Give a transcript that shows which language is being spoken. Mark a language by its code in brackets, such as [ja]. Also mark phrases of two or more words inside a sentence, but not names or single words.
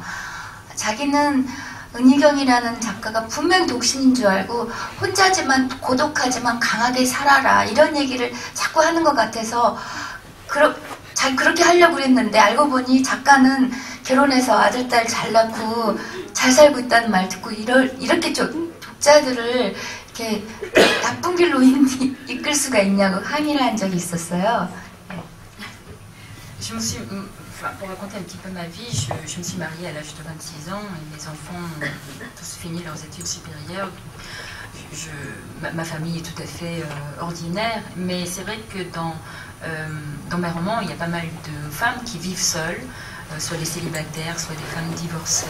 [ko] 자기는 은희경이라는 작가가 분명 독신인 줄 알고 혼자지만 고독하지만 강하게 살아라 이런 얘기를 자꾸 하는 것 같아서 그렇게 하려고 그랬는데 알고 보니 작가는 결혼해서 아들, 딸 잘 낳고 잘 살고 있다는 말 듣고 이렇게 독자들을 이렇게 나쁜 길로 이끌 수가 있냐고 항의를 한 적이 있었어요. [fr] Pour raconter un petit peu ma vie, je me suis mariée à l'âge de 26 ans et mes enfants ont tous fini leurs études supérieures. Ma famille est tout à fait ordinaire, mais c'est vrai que dans mes romans, il y a pas mal de femmes qui vivent seules, soit des célibataires, soit des femmes divorcées.